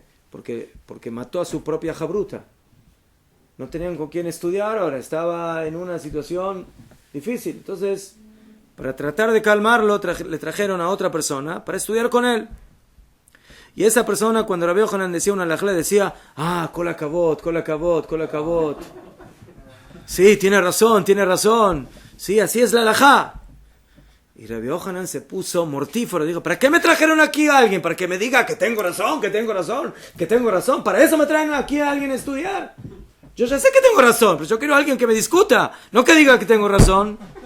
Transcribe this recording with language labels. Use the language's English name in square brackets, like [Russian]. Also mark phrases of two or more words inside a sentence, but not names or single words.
[Spanish] Porque mató a su propia jabruta. No tenían con quién estudiar ahora, estaba en una situación difícil. Entonces, para tratar de calmarlo, le trajeron a otra persona para estudiar con él. Y esa persona, cuando Rabbi Yohanan decía una halajá, decía, [Hebrew] כל הכבוד כל הכבוד כל הכבוד. [Spanish] Sí, tiene razón. Sí, así es la halajá. Y Rabbi Yohanan se puso mortífero. Dijo, ¿para qué me trajeron aquí a alguien? ¿Para que me diga que tengo razón? Para eso me traen aquí a alguien a estudiar. Yo ya sé que tengo razón, pero yo quiero a alguien que me discuta, no que diga que tengo razón.